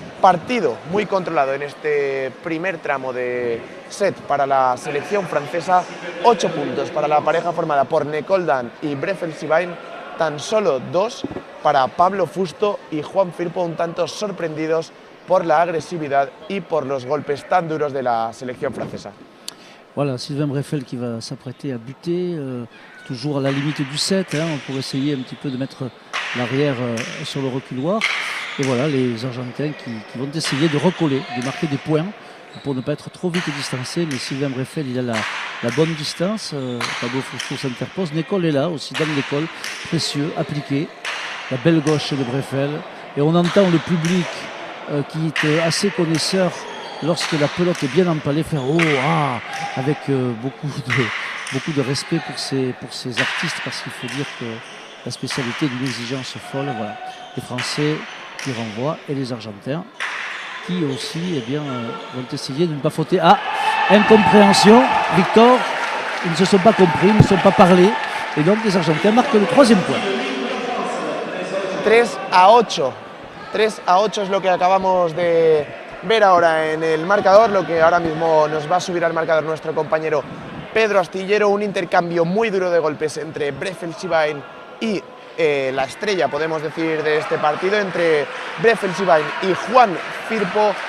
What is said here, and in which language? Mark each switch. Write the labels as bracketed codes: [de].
[es] Partido muy controlado en este primer tramo de set para la selección francesa. 8 puntos para la pareja formada por Nekoldán y Breffel-Schibain, tan solo 2 para Pablo Fusto y Juan Firpo, un tanto sorprendidos por la agresividad y por los golpes tan duros de la selección francesa. [fr] Voilà, Sylvain Breffel qui va s'apprêter à buter, toujours à la limite du set, hein, pour essayer un petit peu de mettre l'arrière sur le reculoir. Et voilà, les Argentins qui vont essayer de recoller, de marquer des points pour ne pas être trop vite distancés. Mais Sylvain Breffel, il a la bonne distance. Pablo Fusto s'interpose. Nicole est là aussi, dans l'école, précieux, appliqué. La belle gauche de Breffel. Et on entend le public qui est assez connaisseur lorsque la pelote est bien empalée, faire « oh, ah !» avec beaucoup de respect pour ces artistes, parce qu'il faut dire que la spécialité d'une exigence folle, voilà. Les Français qui renvoient et les Argentins qui aussi vont essayer de ne pas fauter. Ah, incompréhension, Victor, ils ne se sont pas compris, ils ne se sont pas parlé, et donc les Argentins marquent le 3e point. 3-8. [es] 3-8 es lo que acabamos de ver ahora en el marcador, lo que ahora mismo nos va a subir al marcador nuestro compañero Pedro Astillero, un intercambio muy duro de golpes entre Brefeldschwein y la estrella, podemos decir, de este partido, entre Brefeldschwein y Juan Firpo.